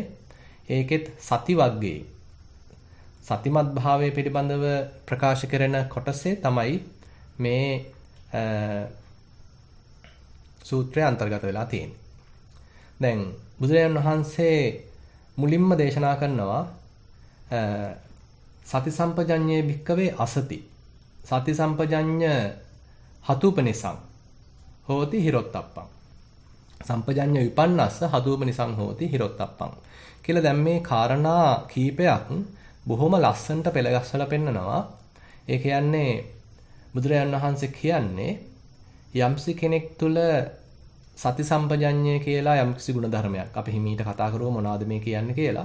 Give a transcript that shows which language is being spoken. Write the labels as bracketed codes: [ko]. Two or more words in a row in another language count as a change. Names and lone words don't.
[si] ඒකෙත් සති වග්ගයේ සතිමත් භාවයේ පිළිබඳව ප්‍රකාශ කරන කොටසේ තමයි මේ සූත්‍රය අන්තර්ගත වෙලා තියෙන්නේ. දැන් බුදුරජාණන් වහන්සේ මුලින්ම දේශනා කරනවා [pi] සති සම්පජඤ්ඤේ භික්කවේ අසති. සති සම්පජඤ්ඤ හතුපනිසං හෝති හිරොත්තප්පං. සම්පජඤ්ඤ විපන්නස්ස හතුපනිසං හෝති හිරොත්තප්පං. [si] කියලා දැන් මේ කාරණා කීපයක් බොහොම ලස්සනට පෙළගස්සලා පෙන්නනවා. ඒ කියන්නේ බුදුරජාණන් වහන්සේ කියන්නේ යම්සි කෙනෙක් තුල සති සම්පජඤ්ඤය කියලා යම්කිසි ගුණ ධර්මයක් අපි හිමීට කතා කරුවා මොනවද මේ කියන්නේ කියලා.